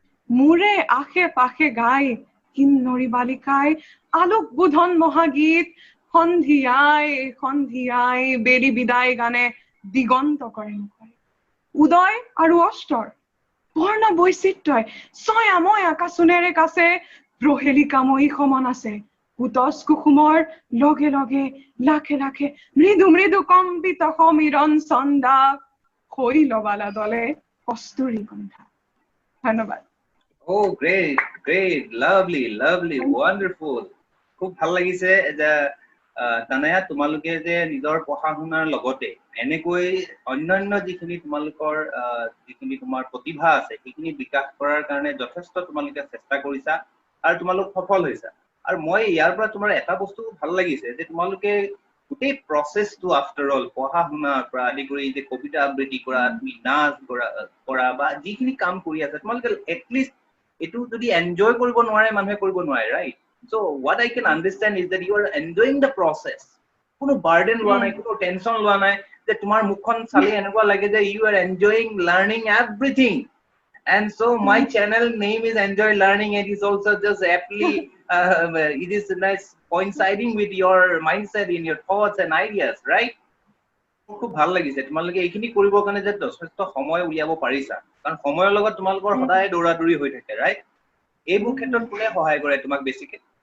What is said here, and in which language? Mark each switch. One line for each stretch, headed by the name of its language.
Assamese: মোৰে আশে পাশে গাই কিন্নৰী বালিকাই আলোক বোধন মহাগীত, সন্ধিয়াই সন্ধিয়াই বেলি বিদায় গানে দিগন্ত কৰে মুখৰে, উদয় আৰু অস্তৰ বৰ্ণ বৈচিত্ৰ্যই ছয়াময় আকাশোনেৰে কাছে প্ৰহেলিকাময়ী সমান আছে, কুটচ কুসুমৰ লগে লগে লাখে লাখে মৃদু মৃদু কম্পিত সমীৰণ চন্দা, শৈলবালা দলে কস্তুৰী গন্ধা। ধন্যবাদ।
English: Oh, great, great, lovely, lovely, wonderful.
Assamese: খুব ভাল লাগিছে যে তানায়া তোমালোকে যে নিজৰ পঢ়া শুনাৰ লগতে এনেকৈ অন্যান্য যিখিনি তোমালোকৰ যিখিনি তোমাৰ প্ৰতিভা আছে সেইখিনি বিকাশ কৰাৰ কাৰণে যথেষ্ট তোমালোকে চেষ্টা কৰিছা আৰু তোমালোক সফল হৈছা। আৰু মই ইয়াৰ পৰা তোমাৰ এটা বস্তু ভাল লাগিছে যে তোমালোকে গোটেই প্ৰচেছটো আফটাৰ অল পঢ়া শুনাৰ পৰা আদি কৰি যে কবিতা আবৃত্তি কৰা, তুমি নাচ কৰা বা যিখিনি কাম কৰি আছা, তোমালোকে এটলিষ্ট এইটো যদি এনজয় কৰিব নোৱাৰে মানুহে কৰিব নোৱাৰে, right?
English: So what I can understand is that you are enjoying the process.
Assamese: কোনো বাৰ্ডেন লোৱা নাই, কোনো টেনচন লোৱা নাই যে তোমাৰ মুখখন চালে এনেকুৱা লাগে যে
English: you are enjoying learning everything. And so my channel name is Enjoy Learning, and it's also just aptly it is nice coinciding with your mindset in your thoughts and ideas, right?
Assamese: খুব ভাল লাগিছে তোমালোকে এইখিনি কৰিবৰ কাৰণে যে যথেষ্ট সময় উলিয়াব পাৰিছা, কাৰণ সময়ৰ লগত তোমালোকৰ সদায় দৌৰা-দৌৰি হৈ থাকে, ৰাইট? এইবোৰ ক্ষেত্ৰত কোনে সহায় কৰে তোমাক বেছিকে?